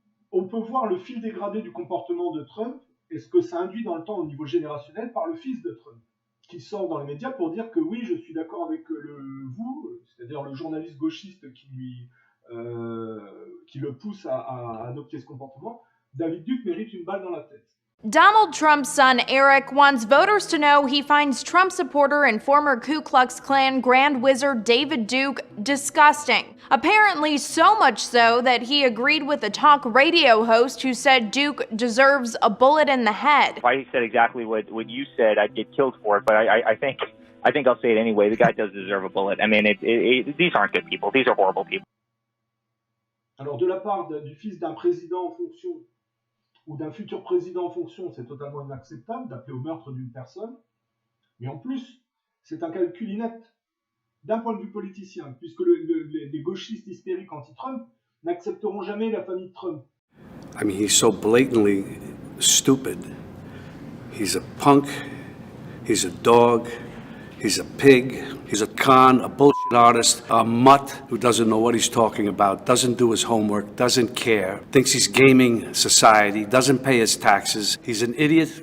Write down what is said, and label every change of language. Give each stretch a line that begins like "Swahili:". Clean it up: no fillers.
French: On peut voir le fil dégradé du comportement de Trump et ce que ça induit dans le temps au niveau générationnel par le fils de Trump, qui sort dans les médias pour dire que oui, je suis d'accord avec vous, c'est-à-dire le journaliste gauchiste qui le pousse à adopter ce comportement. David Duke mérite une balle dans la tête.
English: Donald Trump's son, Eric, wants voters to know he finds Trump supporter and former Ku Klux Klan Grand Wizard David Duke disgusting. Apparently so much so that he agreed with a talk radio host who said Duke deserves a bullet in the head. If I said exactly what you said, I'd get killed for it, but I think I'll say it anyway. The guy does deserve a bullet. I mean, these aren't good people. These are horrible people.
French: Alors, de la part du fils d'un président en fonction ou d'un futur président en fonction, c'est totalement inacceptable d'appeler au meurtre d'une personne. Mais en plus, c'est un calcul inepte d'un point de vue politicien, puisque les gauchistes hystériques anti-Trump n'accepteront jamais la famille de Trump.
English: I mean, he's so blatantly stupid. He's a punk, he's a dog, he's a pig, he's a con, a bullshit artist, a mutt who doesn't know what he's talking about, doesn't do his homework, doesn't care, thinks he's gaming society, doesn't pay his taxes. He's an idiot.